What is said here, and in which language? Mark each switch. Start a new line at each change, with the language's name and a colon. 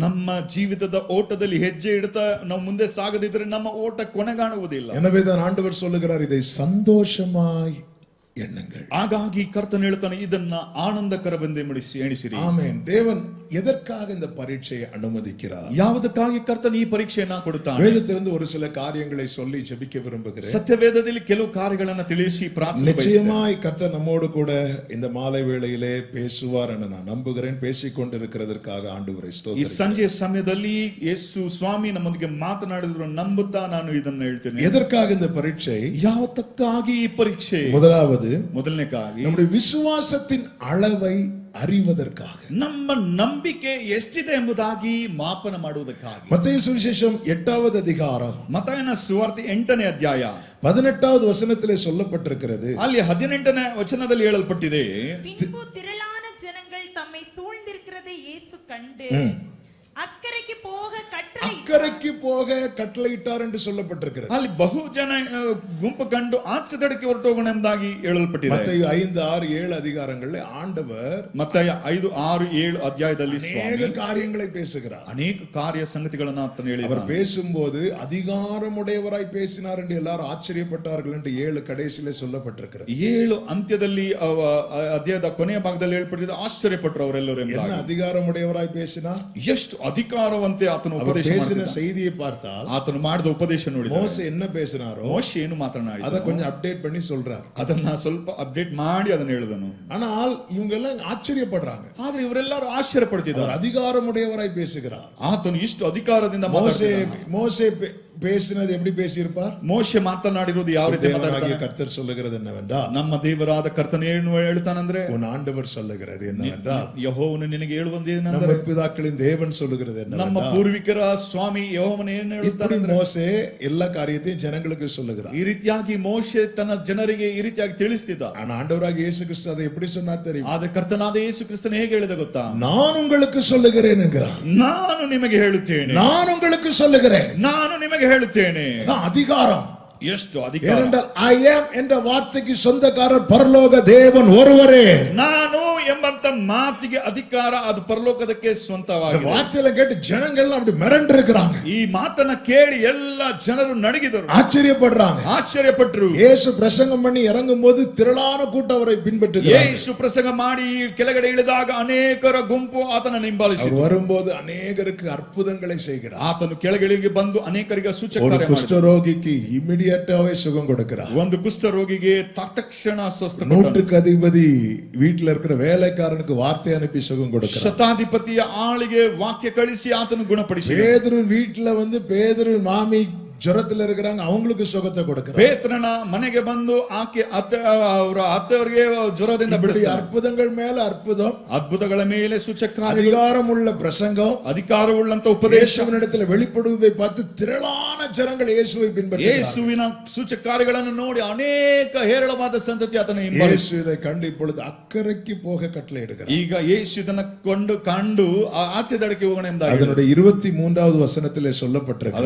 Kannada: ನಮ್ಮ ಜೀವಿತದ ಓಟದಲ್ಲಿ ಹೆಜ್ಜೆ ಇಡ್ತಾ ನಾವು ಮುಂದೆ ಸಾಗದಿದ್ರೆ ನಮ್ಮ ಓಟ ಕೊನೆಗಾಣುವುದಿಲ್ಲ.
Tamil: எனவே தான் ஆண்டவர் சொல்லுகிறார், இதை சந்தோஷமாய் எண்ணுங்கள்.
Kannada: ಹಾಗಾಗಿ ಕರ್ತನು ಹೇಳ್ತಾನೆ, ಇದನ್ನ ಆನಂದಕರವೆಂದು ಎಣಿಸಿರಿ. ಆಮೆನ್.
Tamil: தேவன் எதற்காக இந்த பரீட்சையை அனுமதிக்கிறார்?
Kannada: ಯಾವುದಕ್ಕಾಗಿ ಕರ್ತನು ಈ ಪರೀಕ್ಷೆಯನ್ನ ಕೊಡುತ್ತಾನೆ?
Tamil: வேதத்திலிருந்து ஒரு சில காரியங்களை சொல்லி ஜெபிக்க விரும்புகிறேன்.
Kannada: ಸತ್ಯವೇದದಲ್ಲಿ ಕೆಲವು ಕಾರ್ಯಗಳನ್ನು ತಿಳಿಸಿ ಪ್ರಾರ್ಥನೆ
Tamil: நிச்சயமாய் கர்த்தர் நம்மோடு கூட இந்த மாலை வேளையிலே பேசுவார் என்று நான் நம்புகிறேன். பேசிக்கொண்டிருக்கிறதற்காக ஆண்டவரை
Kannada: ಈ
Tamil: ஸ்தோத்திரிக்கிறேன்.
Kannada: ಸಂಜೆ ಸಮಯದಲ್ಲಿ ಯೇಸು ಸ್ವಾಮಿ ನಮ್ಮೊಂದಿಗೆ ಮಾತನಾಡಿದ್ರು ನಂಬುತ್ತಾ ನಾನು ಇದನ್ನು ಹೇಳ್ತೇನೆ.
Tamil: எதற்காக இந்த பரீட்சை?
Kannada: ಯಾವತ್ತಕ್ಕಾಗಿ ಈ ಪರೀಕ್ಷೆ? ಮೊದಲನೇಕಾಗಿ
Tamil: நம்முடைய விசுவாசத்தின் அளவை அறிவதற்காக,
Kannada: ನಮ್ಮ ನಂಬಿಕೆ ಎಷ್ಟಿದೆ ಎಂಬುದಾಗಿ ಮಾಪನ ಮಾಡುವುದಕ್ಕಾಗಿ.
Tamil: மத்தேயு சுவிசேஷம் 8வது அதிகாரம்
Kannada: ಮತ್ತಾಯನ ಸುವಾರ್ತೆ 8ನೇ ಅಧ್ಯಾಯ
Tamil: 18வது வசனத்திலே சொல்லப்பட்டிருக்கிறது.
Kannada: ಅಲ್ಲಿ 18ನೇ ವಚನದಲ್ಲಿ ಹೇಳಲ್ಪಟ್ಟಿದೆ,
Tamil: பின்பு திரளான ஜனங்கள் தம்மை சூழ்ந்திருக்கிறதை இயேசு கண்டு அக்கறைக்கு போக கட்டளையிட்டார் என்று சொல்லப்பட்டிருக்கிறது.
Kannada: ಅಲ್ಲಿ ಬಹು ಜನ ಗುಂಪು ಕಂಡು ಆಚೆ ದಡಕ್ಕೆ ಹೊರಟೋಗೋಣ ಎಂಬುದಾಗಿ ಹೇಳಲ್ಪಟ್ಟಿದೆ.
Tamil: மத்தேயு 5, 6, 7 அதிகாரங்களில் ஆண்டவர்
Kannada: ಮತ್ತಾಯ 5, 6, 7 ಅಧ್ಯಾಯದಲ್ಲಿ
Tamil: அநேக காரியங்களை பேசுகிறார்.
Kannada: ಅನೇಕ ಕಾರ್ಯ ಸಂಗತಿಗಳನ್ನು ಆತನು ಹೇಳಿದ್ದಾನೆ.
Tamil: அவர் பேசும்போது அதிகாரமுடையவராய் பேசினார் என்று எல்லாரும் ஆச்சரியப்பட்டார்கள் என்று 7 கடைசியிலே சொல்லப்பட்டிருக்கிறது.
Kannada: 7 ಅಂತ್ಯದಲ್ಲಿ ಅಧ್ಯಾಯದ ಕೊನೆಯ ಭಾಗದಲ್ಲಿ ಹೇಳಲ್ಪಟ್ಟಿದೆ, ಆಶ್ಚರ್ಯಪಟ್ಟರು ಅವರೆಲ್ಲರೂ ಎಂಬುದಾಗಿ.
Tamil: என்ன அதிகாரமுடையவராய் பேசினார்?
Kannada: ಎಷ್ಟು ಅಧಿಕಾರವಂತೆ ಆತನು ಉಪದೇಶ
Tamil: பேசின செய்தியை பார்த்தால்,
Kannada: ಆತನು ಮಾಡಿದ ಉಪದೇಶ ನೋಡಿ
Tamil: மோசே என்ன பேசினாரோ
Kannada: ಮೋಶೆ ಏನು ಮಾತನಾಡಿದ
Tamil: அத கொஞ்சம் அப்டேட் பண்ணி சொல்றார்.
Kannada: ಅದನ್ನ ಸ್ವಲ್ಪ ಅಪ್ಡೇಟ್ ಮಾಡಿ ಅದನ್ನ ಹೇಳಿದನು.
Tamil: ஆனால் இவங்க எல்லாம் ஆச்சரியப்படுறாங்க.
Kannada: ಆದ್ರೆ ಇವರೆಲ್ಲರೂ ಆಶ್ಚರ್ಯಪಡ್ತಿದ್ದಾರೆ.
Tamil: அதிகாரமுடையவராய் பேசுகிறார்.
Kannada: ಆತನು ಇಷ್ಟು ಅಧಿಕಾರದಿಂದ
Tamil: மோசே பேசினது எப்படி பேசியிருப்பார்?
Kannada: ಮೋಶೆ ಮಾತನಾಡಿರೋದು ಯಾವ ರೀತಿ ಮಾತನಾಡಿದ?
Tamil: கர்த்தர் சொல்லுகிறது என்னவென்றால்,
Kannada: ನಮ್ಮ ದೇವರಾದ ಕರ್ತನು ಏನು ಹೇಳ್ತಾನಂದ್ರೆ,
Tamil: உன் ஆண்டவர் சொல்லுகிறது என்னவென்றால்,
Kannada: ಯೆಹೋವನು ನಿನಗೆ ಹೇಳುವಂದೇನೆಂದರೆ,
Tamil: நம்ம பிதாக்களின் தேவன் சொல்லுகிறது
Kannada: ನಮ್ಮ
Tamil: என்னவென்றால்,
Kannada: ಪೂರ್ವಿಕರ ಸ್ವಾಮಿ ಯೆಹೋವನು ಏನು
Tamil: இப்படி
Kannada: ಹೇಳ್ತಾನೆ?
Tamil: மோசே எல்லா காரியத்தையும் ஜனங்களுக்கு சொல்லுகிறார்.
Kannada: ಈ ರೀತಿಯಾಗಿ ಮೋಶೆ ತನ್ನ ಜನರಿಗೆ ಈ ರೀತಿಯಾಗಿ ತಿಳಿಸ್ತಿದ್ದ.
Tamil: ஆனா ஆண்டவராகிய இயேசு கிறிஸ்து அதை எப்படி சொன்னார் தெரியுமா?
Kannada: ಆದ್ರೆ ಕರ್ತನಾದ ಯೇಸು ಕ್ರಿಸ್ತನು ಹೇಗೆ ಹೇಳಿದ ಗೊತ್ತಾ?
Tamil: நான் உங்களுக்கு சொல்லுகிறேன் என்கிறார்.
Kannada: ನಾನು ನಿಮಗೆ ಹೇಳುತ್ತೇನೆ,
Tamil: நான் உங்களுக்கு சொல்லுகிறேன்.
Kannada: ನಾನು ನಿಮಗೆ ಹೇಳುತ್ತೇನೆ.
Tamil: அதான் அதிகாரம்.
Kannada: ಎಷ್ಟು ಅಧಿಕಾರ!
Tamil: ஏனென்றால்
English: I am
Tamil: என்ற வார்த்தைக்கு சொந்தக்காரர் பரலோக தேவன் ஒருவரே.
Kannada: ನಾನು ಎಂಬಂತ ಮಾತಿಗೆ ಅಧಿಕಾರ ಅದು ಪರಲೋಕದಕ್ಕೆ ಸ್ವಂತವಾಗಿದೆ.
Tamil: வார்த்தையில கேட்டு ஜனங்கள் அப்படி மிரண்டு இருக்கிறாங்க.
Kannada: ಈ ಮಾತನ್ನ ಕೇಳಿ ಎಲ್ಲ ಜನರು ನಡಗಿದರು,
Tamil: ஆச்சரியப்படுறாங்க,
Kannada: ಆಶ್ಚರ್ಯಪಟ್ಟರು.
Tamil: இயேசு பிரசங்கம் பண்ணி இறங்கும்போது திரளான கூட்டம் அவரை பின்பற்றுகிறார்கள்.
Kannada: ಯೇಸು ಪ್ರಸಂಗ ಮಾಡಿ ಕೆಳಗಡೆ ಇಳಿದಾಗ ಅನೇಕರ ಗುಂಪು ಆತನನ್ನು ಹಿಂಬಾಲಿಸಿತು.
Tamil: அவர் வரும்போது அநேகருக்கு அற்புதங்களை செய்கிறார்.
Kannada: ಆತನು ಕೆಳಗಿಳಿಗೆ ಬಂದು ಅನೇಕರಿಗೆ ಸೂಚಕ ಕಾರ್ಯ ಮಾಡಿದ.
Tamil: குஷ்டரோகிக்கு இமிಡಿಯೇಟಾவே சுகம் கொடுக்கிறார்.
Kannada: ಒಂದು ಕುಷ್ಠ ರೋಗಿಗೆ ತಕ್ಷಣ ಸ್ವಸ್ಥ.
Tamil: 100க்கு அதிபதி வீட்டில் இருக்கிற வேலைக்காரனுக்கு வார்த்தை அனுப்பி சுகம் கொடுக்கிறார்.
Kannada: ಶತಾಧಿಪತಿಯ ಆಳಿಗೆ ವಾಕ್ಯ ಕಳಿಸಿ ಆತನು ಗುಣಪಡಿಸಿ.
Tamil: பேதுரு வீட்டுல வந்து பேதுரு மாமி
Kannada: ಜ್ವರದಲ್ಲಿ
Tamil: இருக்கிறாங்க, அவங்களுக்கு ಸುಖத்தை கொடுக்கிறார்.
Kannada: ಪೇತ್ರನ ಮನೆಗೆ ಬಂದು ಆಕೆ ಅವರ ಅತ್ತೆಯವರಿಗೆ ಜ್ವರದಿಂದ ಬಿಡಿಸ್ತಾನೆ. ಅದ್ಭುತಗಳ ಮೇಲೆ ಅದ್ಭುತம், ಅದ್ಭುತಗಳ ಮೇಲೆ ಸೂಚಕ,
Tamil: அதிகாரமுள்ள பிரசங்கம்,
Kannada: ಅಧಿಕಾರವುಳ್ಳಂತ ಉಪದೇಶ
Tamil: இயேசுவினிடத்தில் வெளிப்படுவதை பார்த்து திரளான ஜனங்கள் இயேசுவை பின்பற்றுகிறார்கள்.
Kannada: ಯೇಸುವಿನ ಸೂಚಕ ಕಾರ್ಯಗಳನ್ನು ನೋಡಿ ಅನೇಕ ಹೇರಳವಾದ ಸಂತತಿ ಆತನ ಹಿಂಬಾಲಿಸಿ.
Tamil: இயேசು இதை கண்டு இப்பொழுது அக்கறைக்கு போக கட்டளையிடுகிறார்.
Kannada: ಈಗ ಯೇಸು ಇದನ್ನು ಕಂಡು ಆಚೆ ದಡಕ್ಕೆ ಹೋಗೋಣ ಎಂಬುದಾಗಿ
Tamil: அதனுடைய 23வது வசனத்திலே சொல்லப்பட்டிருக்கிறது.